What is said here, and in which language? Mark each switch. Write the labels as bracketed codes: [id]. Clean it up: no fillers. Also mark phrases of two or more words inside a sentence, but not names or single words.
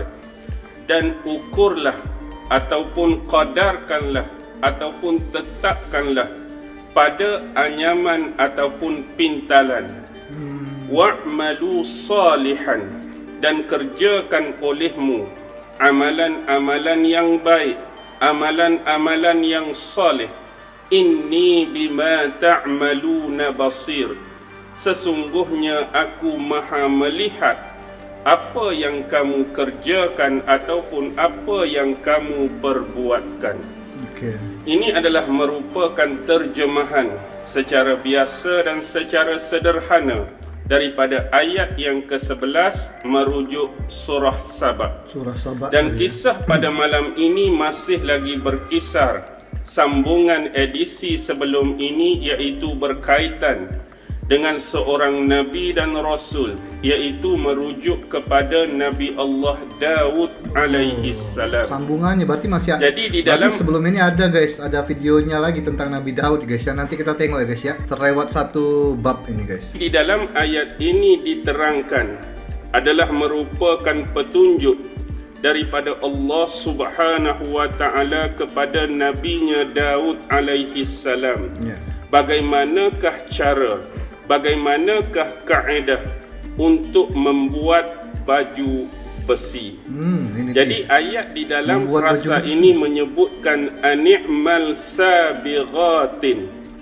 [ms] Dan ukurlah ataupun qadarkanlah ataupun tetapkanlah pada anyaman ataupun pintalan. [ar] واعملوا صالحا. [ms] Dan kerjakan olehmu amalan-amalan yang baik, amalan-amalan yang saleh. [ar] إني بما تعملون بصير. [ms] Sesungguhnya aku maha melihat apa yang kamu kerjakan ataupun apa yang kamu perbuatkan. Ini adalah merupakan terjemahan secara biasa dan secara sederhana daripada ayat yang ke-11 merujuk surah Saba. Dan kisah pada malam ini masih lagi berkisar sambungan edisi sebelum ini, iaitu berkaitan dengan seorang Nabi dan Rasul, iaitu merujuk kepada Nabi Allah Daud [ar] عليه السلام. [ms] Sambungannya berarti masih ada. Jadi di dalam sebelum ini ada guys, ada videonya lagi tentang Nabi Daud guys ya. Nanti kita tengok ya guys ya. Terlewat satu bab ini guys. Di dalam ayat ini diterangkan adalah merupakan petunjuk daripada Allah [ar] سبحانه وتعالى [ms] kepada nabinya Daud [ar] عليه السلام. [ms] Bagaimanakah cara, bagaimanakah kaedah untuk membuat baju besi. Jadi ayat di dalam frasa ini menyebutkan [ar] أن اعمل سابغات.